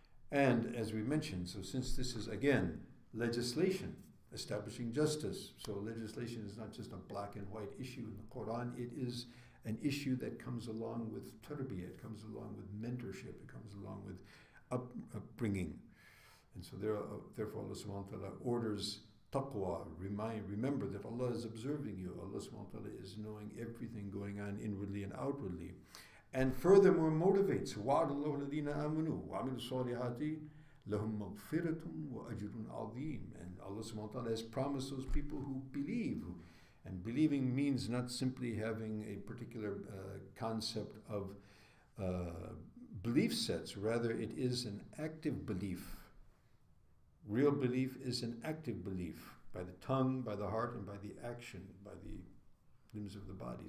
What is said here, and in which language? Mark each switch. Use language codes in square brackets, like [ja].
[en] And as we mentioned, so since this is again legislation, establishing justice, so legislation is not just a black and white issue in the Quran, it is an issue that comes along with tarbiyah, it comes along with mentorship, it comes along with upbringing. And so therefore Allah subhanahu wa ta'ala orders taqwa, remember that Allah is observing you, Allah subhanahu wa ta'ala is knowing everything going on inwardly and outwardly. And furthermore motivates, [ar] وَعَدَ اللَّهُ الَّذِينَ آمَنُوا وَعَمِلُوا الصَّالِحَاتِ لَهُمْ مَغْفِرَةٌ وَأَجْرٌ عَظِيمٌ. [en] And Allah subhanahu wa ta'ala has promised those people who believe. And believing means not simply having a particular concept of belief sets, rather it is an active belief. Real belief is an active belief by the tongue, by the heart, and by the action, by the limbs of the body.